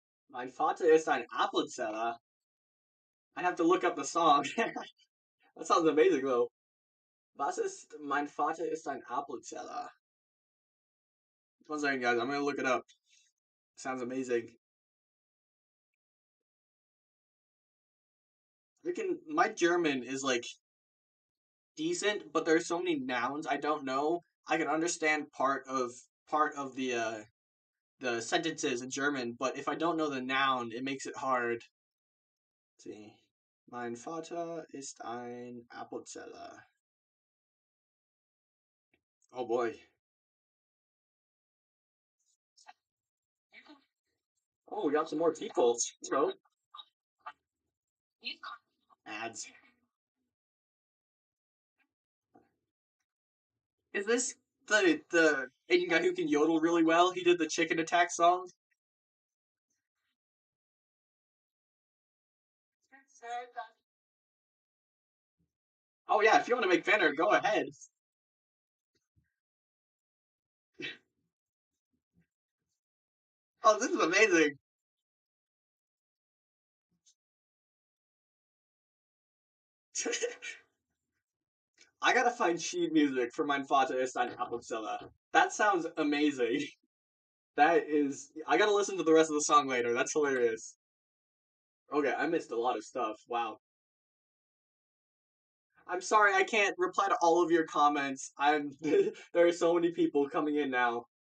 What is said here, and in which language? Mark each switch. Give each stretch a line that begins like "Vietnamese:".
German: Mein Vater ist ein Apfelzeller.
English: I have to look up the song. That sounds amazing though.
German: Was ist Mein Vater ist ein Apfelzeller?
English: One second, guys. I'm gonna look it up. Sounds amazing. My German is like decent, but there's so many nouns I don't know. I can understand part of the sentences in German, but if I don't know the noun, it makes it hard. Let's see.
German: Mein Vater ist ein Apfelzeller.
English: Oh boy. Oh, we got some more people. So ads. Is this the Asian guy who can yodel really well? He did the chicken attack song. Oh yeah, if you want to make Fenner, go ahead. Oh, this is amazing. I gotta find sheet music for
German: Mein Vater ist ein Apfelzeller.
English: That sounds amazing. That is. I gotta listen to the rest of the song later. That's hilarious. Okay, I missed a lot of stuff. Wow. I'm sorry I can't reply to all of your comments. I'm. There are so many people coming in now.